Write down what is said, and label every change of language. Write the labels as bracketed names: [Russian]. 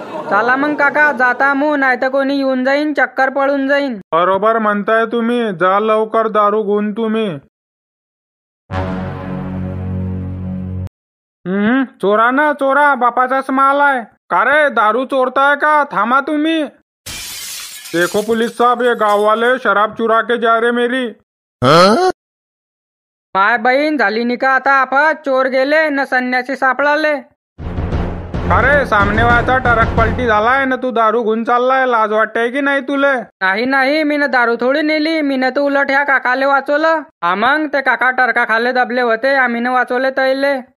[Marathi] चला मग काका, जाता मू, नाही तर कोणी येऊन जाईन, चक्कर पडून जाईन. बरोबर म्हणताय तुम्ही, जा लवकर दारू घेऊन तुम्ही. चोरा ना चोरा, बापाचाच माल आहे. का रे, दारू चोरताय का? थांबा तुम्ही. [Hindi] देखो पुलिस साहब, ये गाँव वाले शराब चुरा के जा रहे मेरी. [Marathi] माय बहीण झाली निका आता आफत. चोर गेले न संन्यासी सापडाले. अरे सामने वाचा टरक पलटी झालाय ना, तू दारू घेऊन चाललाय. लाज वाटते की नाही तुले? नाही, मी न दारू थोडी नेली. मी न तर उलट ह्या काकाले वाचवलं. मग ते काका टरका खाले दबले होते, आम्ही न वाचवले तैले.